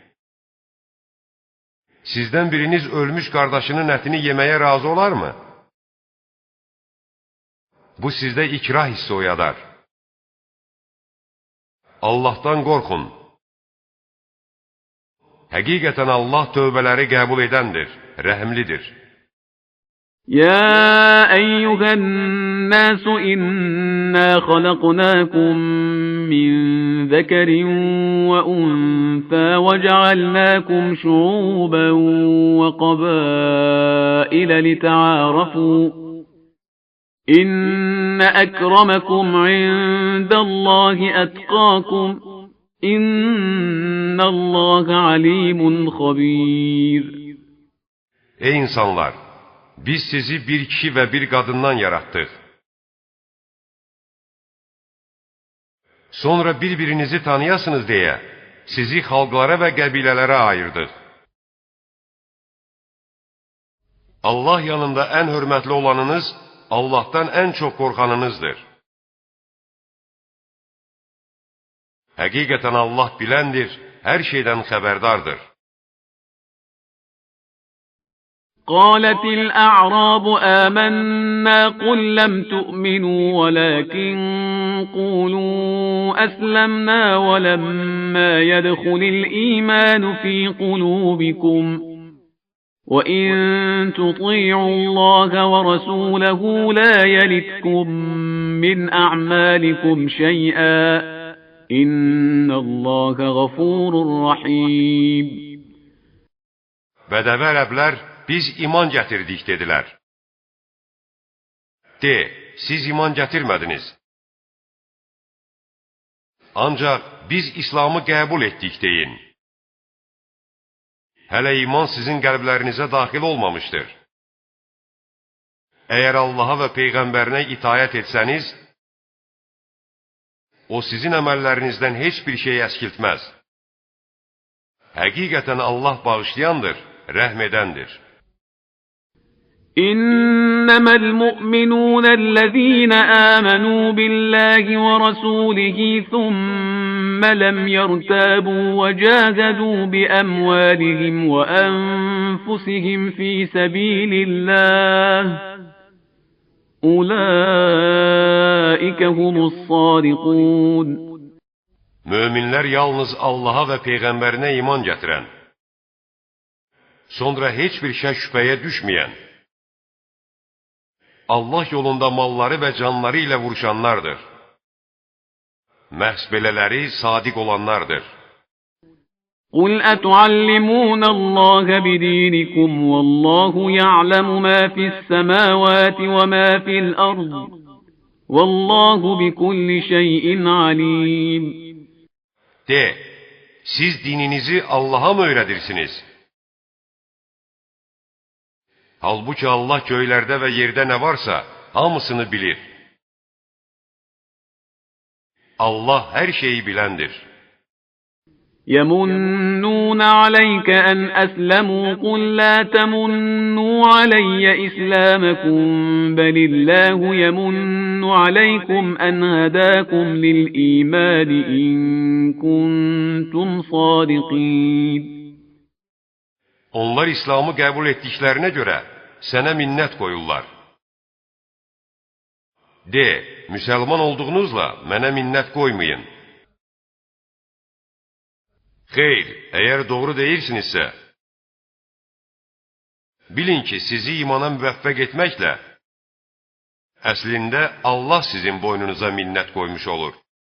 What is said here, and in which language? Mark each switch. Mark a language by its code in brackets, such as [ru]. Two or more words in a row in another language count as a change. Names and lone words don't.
[az] Sizdən biriniz ölmüş qardaşının ətini yeməyə razı olarmı? Bu sizdə ikrah hissi oyadar. Allah'tan qorxun. Həqiqətən Allah tövbələri qəbul edəndir, rəhimlidir. [ar] يا أيها الناس إنا خلقناكم من ذكر وأنثى وجعلناكم شعوبا وقبائل لتعارفوا إن أكرمكم عند الله أتقاكم إن الله عليم خبير. [az] Ey insanlar! Biz sizi bir kişi və bir qadından yaratdıq. Sonra bir-birinizi tanıyasınız deyə sizi xalqlara və qəbilələrə ayırdıq. Allah yanında ən hörmətli olanınız Allah'tan ən çox qorxanınızdır. Həqiqətən Allah biləndir, hər şeydən xəbərdardır. [ar] قالت الأعراب آمنا قل لم تؤمنوا ولكن قولوا أسلمنا ولما يدخل الإيمان في قلوبكم وإن تطيعوا الله ورسوله لا يلتكم من أعمالكم شيئا إن الله غفور رحيم. [az] Bədəvi ərəblər biz iman gətirdik dedilər. De, siz iman gətirmədiniz. Ancaq biz İslamı qəbul etdik deyin. Hələ iman sizin qəlblərinizə daxil olmamışdır. Əgər Allaha və Peyğəmbərinə itayət etsəniz, o sizin əməllərinizdən heç bir şey əskiltməz. Həqiqətən Allah bağışlayandır, rəhm edəndir. [ar] إنما المؤمنون الذين آمنوا بالله ورسوله ثم لم يرتابوا وجاهدوا بأموالهم وأنفسهم في سبيل الله أولئك هم الصادقون. [az] Möminlər yalnız Allaha və Peyğəmbərinə iman gətirən, sonra heç bir şək şübhəyə düşməyən, Allah yolunda malları və canları ilə vuruşanlardır. Məhz belələri sadiq olanlardır. [ar] قُلْ أَتُعَلِّمُونَ اللَّهَ بِدِينِكُمْ وَاللَّهُ يَعْلَمُ مَا فِي السَّمَاوَاتِ وَمَا فِي الْأَرْضِ وَاللَّهُ بِكُلِّ شَيْءٍ عَلِيمٌ. [az] De, siz dininizi Allah'a mı öyrədirsiniz? Halbuki Allah göylərdə və yerdə nə varsa, hamısını bilir. Allah hər şeyi biləndir. [ar] يَمُنُّونَ عَلَيْكَ أَنْ أَسْلَمُوا قُلْ لَا تَمُنُّوا عَلَيَّ إِسْلَامَكُمْ بَلِ اللَّهُ يَمُنُّ عَلَيْكُمْ أَنْ هَدَاكُمْ لِلْإِيمَانِ إِن كُنتُمْ صَادِقِينَ. [az] Onlar İslamı qəbul etdiklərinə görə sənə minnət qoyurlar. De, müsəlman olduğunuzla mənə minnət qoymayın. Xeyr, əgər doğru deyirsinizsə, bilin ki, sizi imana müvəffəq etməklə, əslində Allah sizin boynunuza minnət qoymuş olur.